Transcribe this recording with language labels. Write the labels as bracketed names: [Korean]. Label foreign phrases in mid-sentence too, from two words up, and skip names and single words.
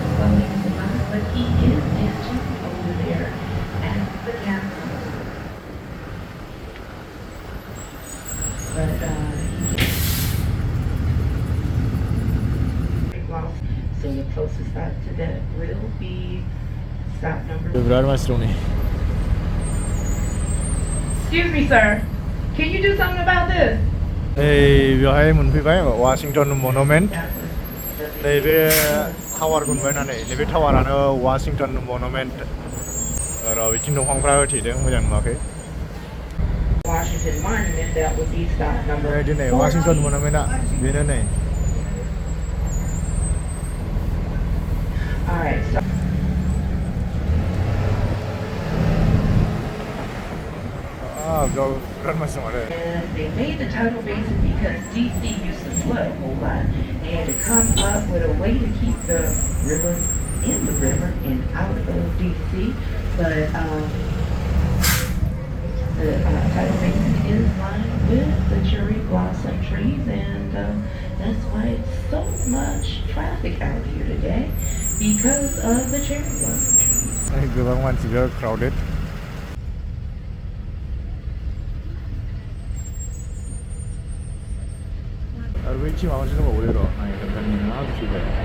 [English] while he was alive, but he is into over there at the council. But so the closest stop to that will be stop number. [Bodo] बिराद मानसि दं नै [English] Excuse me, sir. Can you do something about this? [Bodo] नै बेवहाय मोनफैबाय वाशिंटन मनुमेन्ट नैबे टावारखौ नुबाय ना नै नैबे टावारानो वाशिंटन मनुमेन्ट र' बिथिं दंफांफ्रा होथेदों मोजां नुवाखै [English] Washington Monument, that would be stop number. [Bodo] दिनै वाशिंटन मनुमेन्टआ बेनो नै [English] All right, so. [Bodo] बिराद मानसि दं आरो [English] And they made the tidal basin because DC used to flood a whole lot. They had to come up with a way to keep the river in the river and out of DC. But the tidal basin is lined with the cherry blossom trees, and that's why it's so much traffic out here today because of the cherry blossom trees. [Bodo] गोबां मानसि बिराद क्राउडेड आरो बै टिमा मोनसे दंबावो र' नायगोन मा बुस्थुबाय